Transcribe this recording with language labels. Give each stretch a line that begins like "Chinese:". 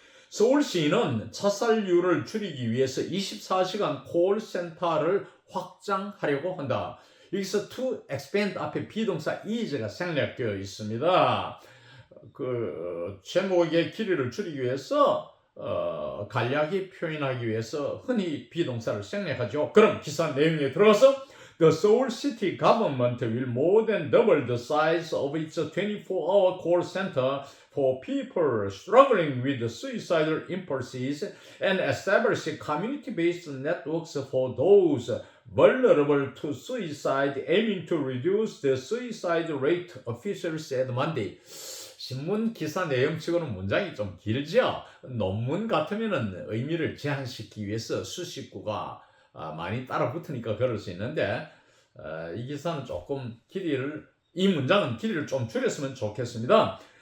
Korean: 서울시는 자살률을 줄이기 위해서 24시간 콜센터를 확장하려고 한다. 여기서 to expand 앞에 비동사 is가 생략되어 있습니다. 그 제목의 길이를 줄이기 위해서 간략히 표현하기 위해서 흔히 비동사를 생략하죠. 그럼 기사 내용에 들어가서
English: The Seoul City government will more than double the size of its 24-hour call center for people struggling with suicidal impulses and establish community-based networks for those vulnerable to suicide, aiming to reduce the suicide rate, officials said Monday.
Korean: 신문 기사 내용치고는 문장이 좀 길죠. 논문 같으면은 의미를 제한시키기 위해서 수식구가 많이 따라 붙으니까 그럴 수 있는데 이 기사는 조금 이 문장은 길이를 좀 줄였으면 좋겠습니다.